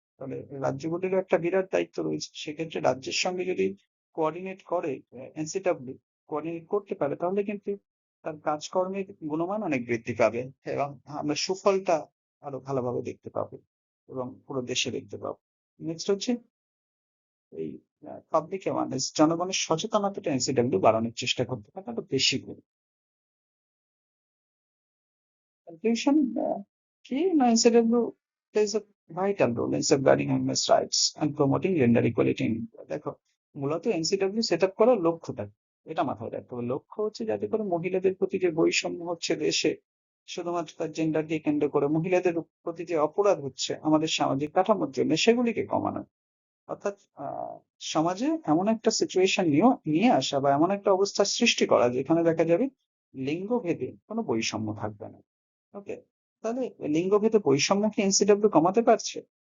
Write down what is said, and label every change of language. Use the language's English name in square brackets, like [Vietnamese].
[Bangla] তাহলে রাজ্যগুলিরও একটা বিরাট দায়িত্ব রয়েছে। সেক্ষেত্রে রাজ্যের সঙ্গে যদি কোঅর্ডিনেট করে, এনসিডব্লিউ কোঅর্ডিনেট করতে পারে, তাহলে কিন্তু তার কাজকর্মের গুণমান অনেক বৃদ্ধি পাবে, এবং আমরা সুফলটা আরো ভালোভাবে দেখতে পাবো এবং পুরো দেশে দেখতে পাবো। নেক্সট হচ্ছে এই পাবলিক অ্যাওয়ারনেস, জনগণের সচেতনতাটা এনসিডব্লিউ বাড়ানোর চেষ্টা করতে পারে আরো বেশি করে। কনক্লুশন কি না, [English] NCW plays a vital role in safeguarding women's rights and promoting gender equality in India. [Bangla] দেখো মূলত এনসিডব্লিউ সেট আপ করার লক্ষ্যটা, এটা মাথায় রাখতে হবে। লক্ষ্য হচ্ছে যাতে করে মহিলাদের প্রতি যে বৈষম্য হচ্ছে দেশে, শুধুমাত্র তার জেন্ডারকে কেন্দ্র করে মহিলাদের প্রতি যে অপরাধ হচ্ছে আমাদের সামাজিক কাঠামোর জন্য, সেগুলিকে কমানো। অর্থাৎ সমাজে এমন একটা সিচুয়েশন নিয়ে আসা বা এমন একটা অবস্থার সৃষ্টি করা যেখানে দেখা যাবে লিঙ্গ ভেদে কোনো বৈষম্য থাকবে না। ওকে, তাহলে লিঙ্গ ভেদে বৈষম্য কি এনসিডব্লিউ কমাতে পারছে?